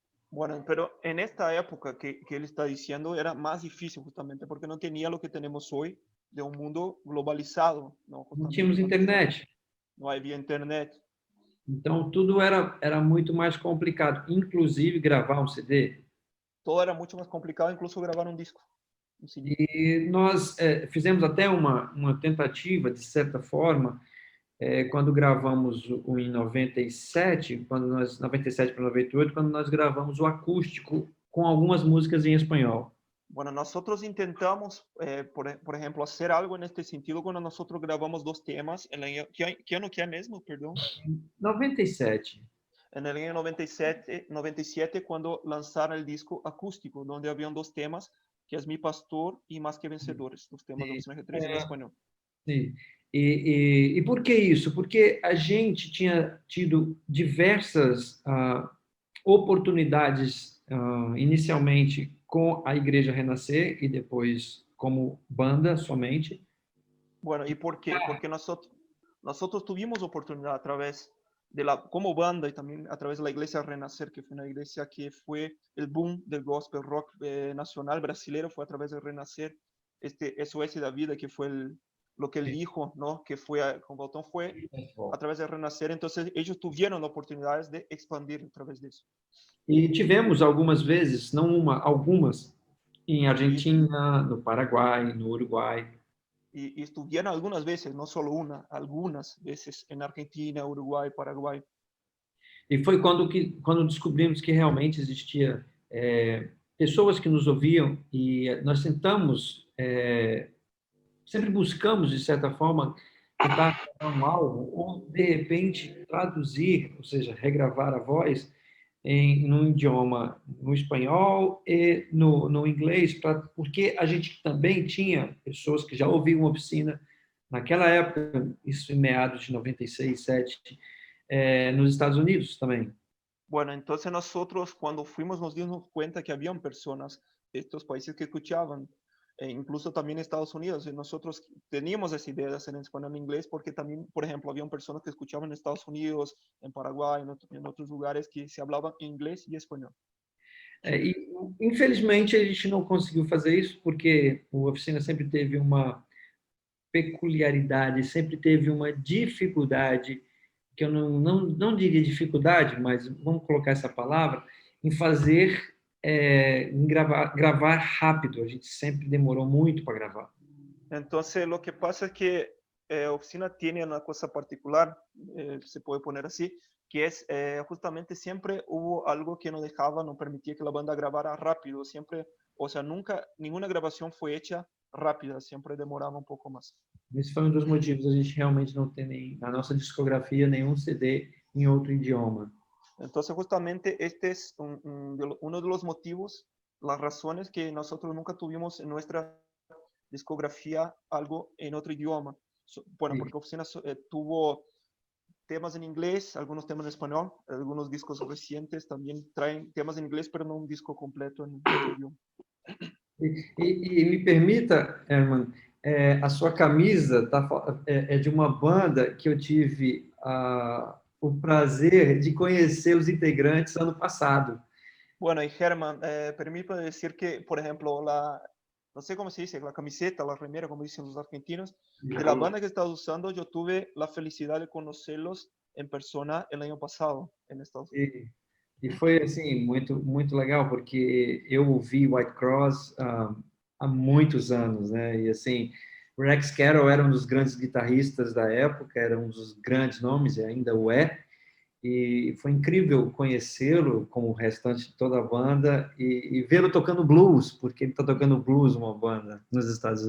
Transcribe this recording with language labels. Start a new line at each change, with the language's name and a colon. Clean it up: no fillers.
Spanish: Bueno, pero en esta época que él está diciendo era más difícil justamente porque no tenía lo que tenemos hoy de un mundo globalizado, ¿no? Justamente
Portuguese: tínhamos internet.
Spanish: no había internet.
Portuguese: Então, tudo era muito mais complicado, inclusive gravar um CD.
Spanish: Todo era mucho más complicado, incluso grabar un disco. Un CD.
Portuguese: E nós fizemos até uma tentativa, de certa forma, quando gravamos em 97, 97 para 98, quando nós gravamos o acústico com algumas músicas em espanhol.
Spanish: Bueno, nosotros intentamos, por ejemplo, hacer algo en este sentido cuando nosotros grabamos 2 temas. ¿Qué año que es mismo? Perdón. 97. En el año 97, cuando lanzaron el disco acústico, donde habían 2 temas, que es Mi Pastor y Más que Vencedores, los temas de Oficina G3 en español.
Portuguese: Sim. E por que isso? Porque a gente tinha tido diversas oportunidades, inicialmente com a Igreja Renascer e depois como banda somente.
Spanish: Bueno, ¿y por qué? Porque nosotros tuvimos oportunidad a través de como banda y también a través de la Iglesia Renacer, que fue una iglesia que fue el boom del gospel rock nacional brasileño, fue a través de Renacer, SOS da Vida, que fue lo que él dijo, ¿no? Que fue con Botón, fue a través de Renacer. Entonces ellos tuvieron oportunidades de expandir a través de eso.
Portuguese: E tivemos algumas vezes, não uma, algumas, em Argentina, no Paraguai, no Uruguai.
Spanish: Y estuvieron algunas veces, no solo una, algunas veces en Argentina, Uruguay, Paraguay.
Portuguese: E foi quando descobrimos que realmente existia pessoas que nos ouviam e nós tentamos, sempre buscamos, de certa forma, tentar gravar um álbum ou, de repente, traduzir, ou seja, regravar a voz num idioma, no espanhol e no inglês, porque a gente também tinha pessoas que já ouviam Oficina naquela época, isso em meados de 96, 97, nos Estados Unidos também.
Spanish: Bueno, entonces nosotros cuando fuimos nos dimos cuenta que habían personas de estos países que escuchaban, incluso también Estados Unidos, y nosotros teníamos esa idea de hacer en español e inglés porque también, por ejemplo, habían personas que escuchaban en Estados Unidos, en Paraguay, en otros lugares que se hablaban inglés y español.
Portuguese: E, infelizmente, a gente não conseguiu fazer isso porque a Oficina sempre teve uma peculiaridade, sempre teve uma dificuldade, que eu não diria dificuldade, mas vamos colocar essa palavra, em fazer, em gravar rápido. A gente sempre demorou muito para gravar.
Spanish: Entonces, lo que pasa es que Oficina tiene una cosa particular, se puede poner así, que es justamente siempre hubo algo que no dejaba, no permitía que la banda grabara rápido, siempre, o sea, nunca, ninguna grabación fue hecha rápida,
Portuguese: sempre demorava um pouco mais. Esse foi um dos motivos a gente realmente não ter na nossa discografia nenhum CD em outro idioma.
Spanish: Então, justamente este es uno de los motivos, las razones que nosotros nunca tuvimos en nuestra discografía algo en otro idioma. Bueno, porque Oficina tuvo temas en inglés, algunos temas en español, algunos discos recientes también traen temas en inglés, pero no un disco completo en otro idioma.
Portuguese: E me permita, Herman, a sua camisa é de uma banda que eu tive o prazer de conhecer os integrantes ano passado.
Spanish: Bueno, y Herman, permítame decir que, por ejemplo, no sé cómo se dice, la camiseta, la remera, como dicen los argentinos, de la banda que estás usando, yo tuve la felicidad de conocerlos en persona el año pasado en Estados Unidos.
Portuguese: E foi assim muito legal porque eu ouvi White Cross há muitos anos, né? E assim Rex Carroll era um dos grandes guitarristas da época, era um dos grandes nomes, e ainda o é. E foi incrível conhecê-lo, como o restante de toda a banda, e vê-lo tocando blues, porque ele está tocando blues, uma banda, nos Estados